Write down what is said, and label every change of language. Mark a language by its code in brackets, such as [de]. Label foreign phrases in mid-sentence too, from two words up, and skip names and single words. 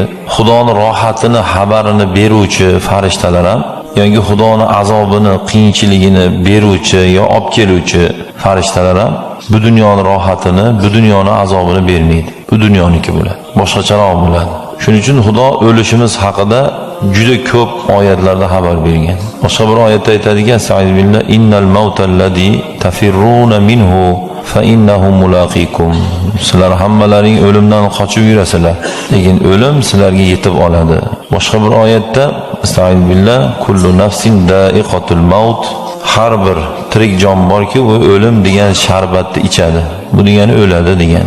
[uz] Xudoning rohatini, xabarini beruvchi farishtalar ham, yoki Xudoning azobini, qiyinchiligini beruvchi yo olib keluvchi farishtalar ham bu dunyoning rohatini, bu dunyoning azobini bermaydi. Bu dunyoniki bo'ladi. Boshqacharoq bo'ladi. Shuning uchun Xudo o'lishimiz haqida juda ko'p oyatlarda xabar bergan. Boshqa bir oyatda aytadiki, Sa'idbillah [ar] إن الموت الذي تفرون منه فإنه ملاقيكم. [uz] Sizlar hammalaring o'limdan qochib yurasizlar, lekin o'lim sizlarga yetib oladi. Boshqa bir oyatda Sa'idbillah [ar] كل نفس ذائقة الموت. [uz] Har bir tirik jon borki, u o'lim degan sharbatni ichadi. Bu degani o'ladi degani.